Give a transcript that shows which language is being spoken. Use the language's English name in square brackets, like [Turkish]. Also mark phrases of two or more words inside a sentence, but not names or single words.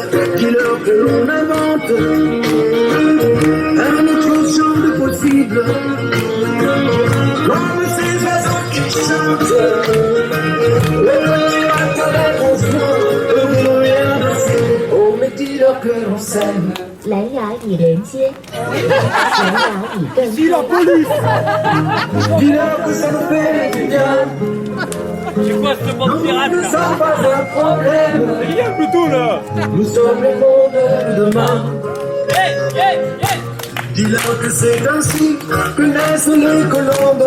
[French] Dis-leur que l'on invente un autre champ de possible, comme ces oiseaux qui chantent. Le petit matin on se voit, heureux et inversé. Oh mais dis-leur que l'on s'aime. [Chinese] 蓝牙已连接，蓝牙已断开。 [French] Dis-leur que ça nous fait du bien. C'est quoi ce bande pirate Nous ne sommes pas un problème, Il y a le Bluetooth là. nous sommes le monde de demain. Dis-leur que c'est ainsi que naissent les colombes.